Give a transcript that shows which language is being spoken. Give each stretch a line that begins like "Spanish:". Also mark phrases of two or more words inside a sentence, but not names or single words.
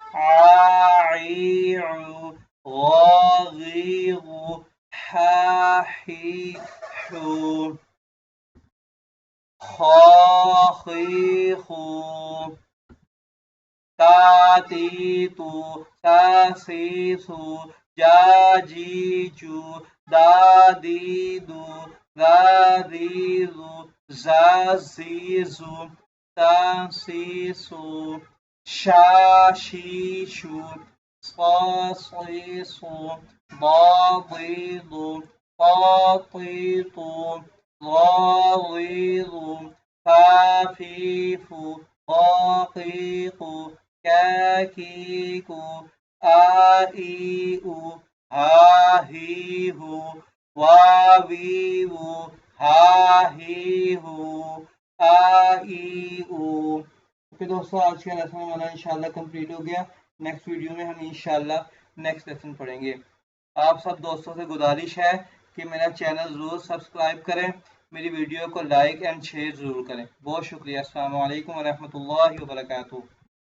Urdu: आईऊ गागीगू हाहीहू खाखीखू तातीतू तासीसू जाजीजू दादीदू दादीदू जाजीजू तासीसू शाशीशू सासीसू ضاضيض قاطيط ضاغيض خفيف دقيق كاكيك آئيء هاهيه واويو हाहीहू आईऊ। اوکے دوستوں، آج کا لیسن ہمارا ان شاء اللہ کمپلیٹ ہو گیا.
English: next video
Urdu: میں ہم ان شاء اللہ
English: next lesson
Urdu: پڑھیں گے. آپ سب دوستوں سے گزارش ہے کہ میرا چینل ضرور سبسکرائب کریں، میری ویڈیو کو
English: like and share
Urdu: ضرور کریں. بہت شکریہ.
Arabic: السلام عليكم ورحمة الله وبركاته.